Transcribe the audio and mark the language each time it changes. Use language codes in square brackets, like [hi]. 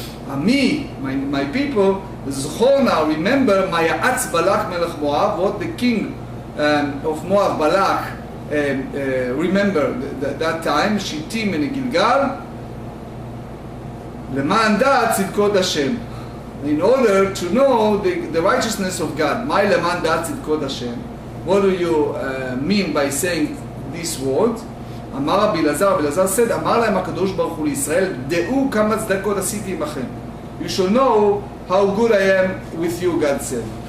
[he] Ami, [en] my people, [he] זכור [en] now, remember, [he] מה יעץ בלק מלך מואב, [en] what the king of Moab, Balak, remember that time, [he] שיטים ונגלגל, למען דעת צדקות השם. [en] In order to know the righteousness of God. [he] מהי למען דעת צדקות השם? [en] What do you mean by saying this word? [he] אמר רבי אלעזר [en] said, [he] אמר להם הקדוש ברוך הוא לישראל, דעו כמה צדקות עשיתי עמכם. [en] You shall know how good I am with you, God said.